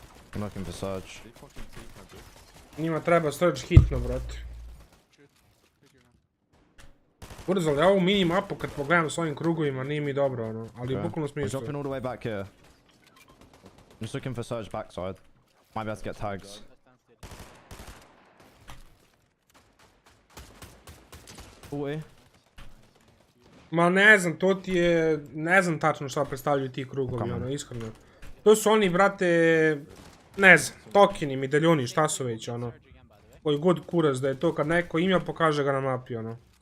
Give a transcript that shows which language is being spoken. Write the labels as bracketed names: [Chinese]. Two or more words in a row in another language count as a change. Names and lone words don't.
[English] I'm looking for Surge. [Serbian] Njima treba Surge hitno, brate. Urez, ali ja ovu minimapu kad pogledam s ovim krugovima nije mi dobro, ono. Ali u bukvalno smislu. [English] I'm dropping all the way back here. I'm just looking for Surge backside. Might be able to get tags. [Serbian] Ma ne znam, to ti je... Ne znam tačno šta predstavljaju ti krugovi, ono, iskreno. To su oni, brate... Ne znam, tokeni, medaljoni, šta su već, ono. Koji god kurac da je to, kad neko ima pokaže ga na mapi, ono.